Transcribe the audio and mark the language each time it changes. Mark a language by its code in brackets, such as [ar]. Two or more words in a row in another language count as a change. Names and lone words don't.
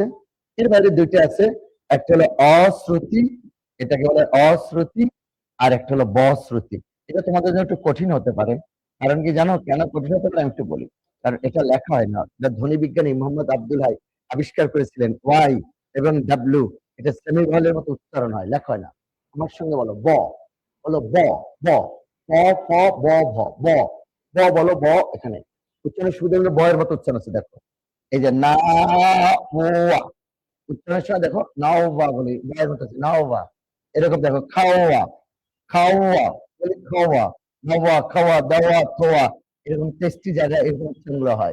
[bn] এর বাইরে দুইটা আছে, একটা হলো অশ্রুতি, এটাকে বলে অশ্রুতি, আর একটা হলো বশ্রুতি। এটা তোমাদের জন্য একটু কঠিন হতে পারে। কারণ কি জানো কেন কঠিন হতে পারে? আমি একটু বলি। কারণ এটা লেখা হয় না। এটা ধ্বনি বিজ্ঞানী মোহাম্মদ আব্দুল হাই আবিষ্কার করেছিলেন। ওয়াই এবং ডাব্লিউ, এটা সেমি ভয়েলের মতো উচ্চারণ হয়, লেখা হয় না। আমার সঙ্গে বলো ব, বলো ব, ব, ব, ফ, ব, ভ, ব, ব বলো ব। এখানে উচ্চারণ শুধু ব এর মতো উচ্চারণ আছে, দেখো এই যে না, উচ্চারণের সময় দেখো নাওবা বলি, বয়ের মতো আছে নাওবা। এরকম দেখো খাওয়া, খাওয়া বলি খাওয়া, নওয়া, খাওয়া, দেওয়া, থোয়া, এরকম টেস্টি জায়গায় এরকম উচ্চারণগুলো হয়।